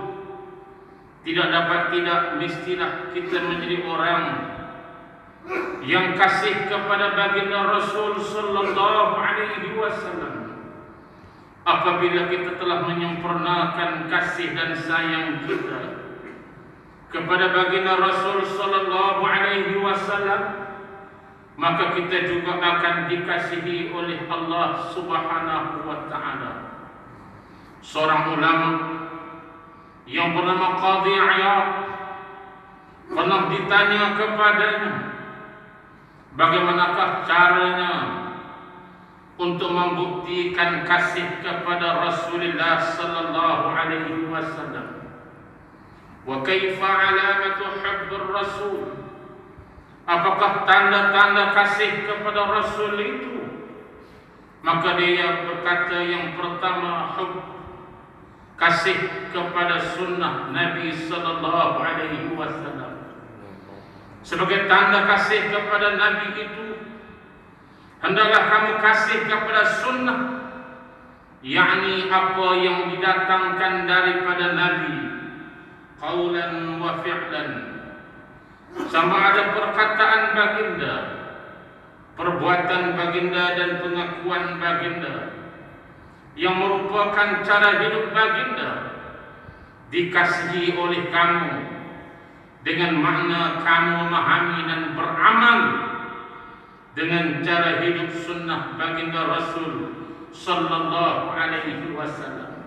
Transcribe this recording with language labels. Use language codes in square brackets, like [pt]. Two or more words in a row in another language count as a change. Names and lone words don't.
[ms] Tidak dapat tidak, mestilah kita menjadi orang yang kasih kepada baginda Rasul [ar] صلى الله عليه وسلم. [ms] Apabila kita telah menyempurnakan kasih dan sayang kita kepada baginda Rasul [ar] صلى الله عليه وسلم, [ms] maka kita juga akan dikasihi oleh Allah [ar] سبحانه وتعالى. [ms] Seorang ulama yang bernama Qadhi Iyad pernah ditanya kepadanya, bagaimanakah caranya untuk membuktikan kasih kepada Rasulullah [ar] صلى الله عليه وسلم? وكيف علامة حب الرسول? [ms] Apakah tanda-tanda kasih kepada Rasul itu? Maka dia berkata, yang pertama, kasih kepada sunnah Nabi [ar] صلى الله عليه وسلم. [ms] Sebagai tanda kasih kepada Nabi itu, hendaklah kamu kasih kepada sunnah, yakni apa yang didatangkan daripada Nabi, [ar] قولا وفعلا, [ms] sama ada perkataan baginda, perbuatan baginda dan pengakuan baginda yang merupakan cara hidup baginda dikasihi oleh kamu, dengan makna kamu memahami dan beramal dengan cara hidup sunnah baginda Rasul [ar] صلى الله عليه وسلم.